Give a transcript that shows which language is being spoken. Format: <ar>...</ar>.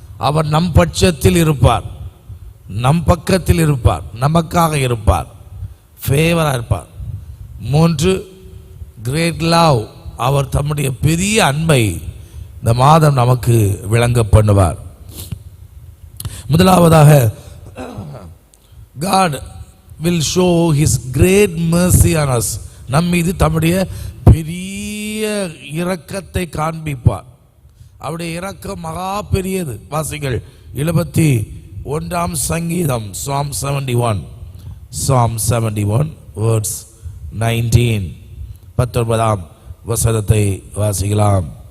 <ta>அவர் நம் பட்சத்தில் இருப்பார், நம் பக்கத்தில் இருப்பார், நமக்காக இருப்பார், ஃபேவரா இருப்பார். 3, கிரேட் லவ், அவர் தம்முடைய பெரிய அன்பை இந்த மாதம் நமக்கு விளங்க பண்ணுவார். முதலாவதாக</ta> <en>God will show his great mercy on us.</en> <ta>நம் மீது தம்முடைய பெரிய இரக்கத்தை காண்பிப்பார். அவருடைய இரக்கம் மகா பெரியது. வாசிகள் 71ஆம் சங்கீதம், Psalm 71, Psalm 71 verse 19, 19ஆம் வசனத்தை வாசிக்கலாம்.</ta>